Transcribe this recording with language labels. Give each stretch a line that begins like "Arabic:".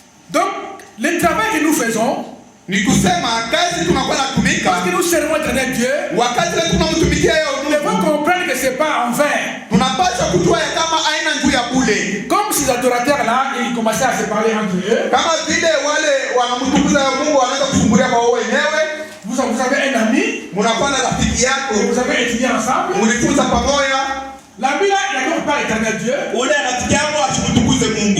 French: Donc, le travail que nous faisons,
Swahili: Ni kusema kazi tunakuwa natumika,
French: parce que nous servons l'éternel Dieu,
Swahili: wakati tunamtumikia yeye
French: nous devons comprendre que c'est pas en vain.
Swahili: tunapaswa kujua ya kama aina njuu ya bule.
French: Comme ces adorateurs là, ils commençaient à se parler entre eux.
Swahili: Kama vile wale wanamtukuza Mungu wanaanza kusumbulia kwa wao wenyewe.
French: Vous avez un ami,
Swahili: Mnakuwa na rafiki yako,
French: vous avez étudié ensemble.
Swahili: mlifunza pamoja.
French: L'ami là, il n'adore pas l'éternel Dieu.
Swahili: Ule rafiki yako asimtukuze Mungu.